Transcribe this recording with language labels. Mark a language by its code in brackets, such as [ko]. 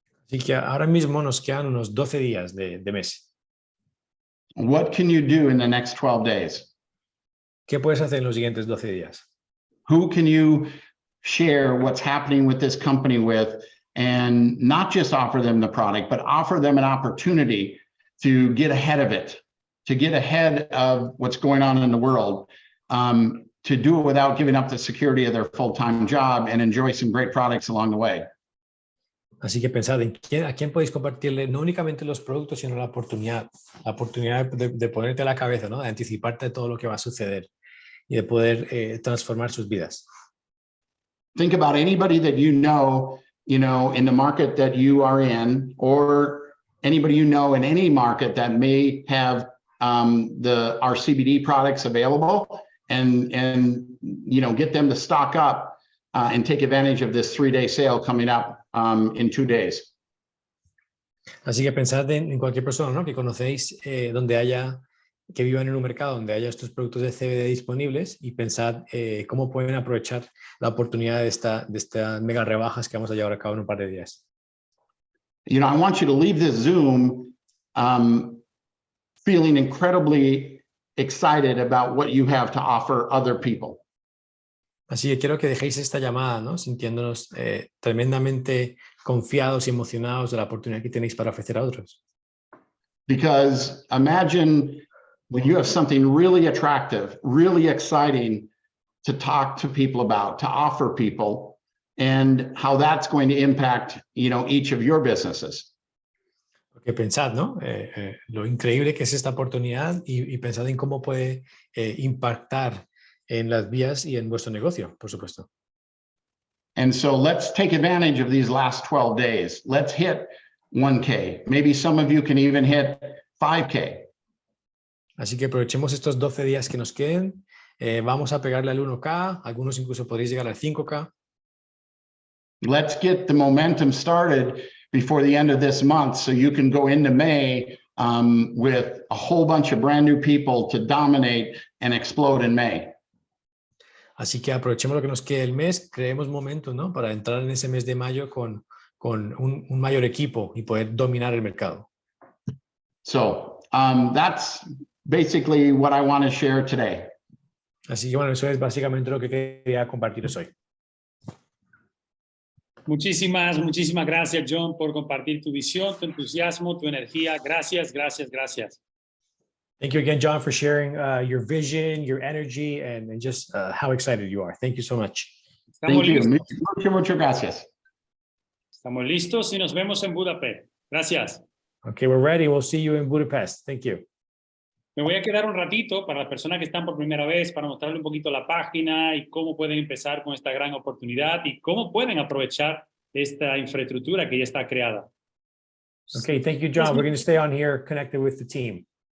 [es] Así que ahora mismo nos quedan unos 12 días de mes. [en] What can you do in the next 12 days? [es] ¿Qué puedes hacer en los siguientes 12 días? [en] Who can you share what's happening with this company with, and not just offer them the product, but offer them an opportunity to get ahead of it, to get ahead of what's going on in the world, to do it without giving up the security of their full-time job and enjoy some great products along the way. [es] Así que pensad en a quién podéis compartirle no únicamente los productos, sino la oportunidad de ponerte a la cabeza, ¿no? De anticiparte de todo lo que va a suceder y de poder transformar sus vidas. [en] Think about anybody that you know, in the market that you are in, or anybody you know in any market that may have our CBD products available, and you know, get them to stock up and take advantage of this 3-day sale coming up in 2 days. [es] Así que pensad en cualquier persona, ¿no? Que conocéis que vivan en un mercado donde haya estos productos de CBD disponibles, y pensad cómo pueden aprovechar la oportunidad de estas mega rebajas que vamos a llevar a cabo en un par de días. [en] You know, I want you to leave this Zoom feeling incredibly excited about what you have to offer other people. [es] Así que quiero que dejéis esta llamada, ¿no? Sintiéndonos tremendamente confiados y emocionados de la oportunidad que tenéis para ofrecer a otros. [en] Because imagine when you have something really attractive, really exciting to talk to people about, to offer people, and how that's going to impact, you know, each of your businesses. [es] Porque pensad, ¿no? Lo increíble que es esta oportunidad, y pensad en cómo puede impactar en las vías y en vuestro negocio, por supuesto. [en] And so let's take advantage of these last 12 days. Let's hit 1K. Maybe some of you can even hit 5K. [es] Así que aprovechemos estos 12 días que nos queden. Vamos a pegarle al 1K. Algunos incluso podréis llegar al 5K. [en] Let's get the momentum started before the end of this month, so you can go into May with a whole bunch of brand new people to dominate and explode in May. [es] Así que aprovechemos lo que nos quede el mes, creemos momentum, ¿no? Para entrar en ese mes de mayo con un mayor equipo y poder dominar el mercado. [en] So that's basically what I want to share today. [es] Así que bueno, eso es básicamente lo que quería compartiros hoy. Muchísimas gracias, John, por compartir tu visión, tu entusiasmo, tu energía. Gracias. [en] Thank you again, John, for sharing your vision, your energy, and just how excited you are. Thank you so much. Thank you. [es] Muchas gracias. Estamos listos y nos vemos en Budapest. Gracias. [en] Okay, we're ready. We'll see you in Budapest. Thank you. [es] Me voy a quedar un ratito para las personas que están por primera vez, para mostrarle un poquito la página y cómo pueden empezar con esta gran oportunidad y cómo pueden aprovechar esta infraestructura que ya está creada. [en] Okay, thank you, John. We're going to stay on here connected with the team.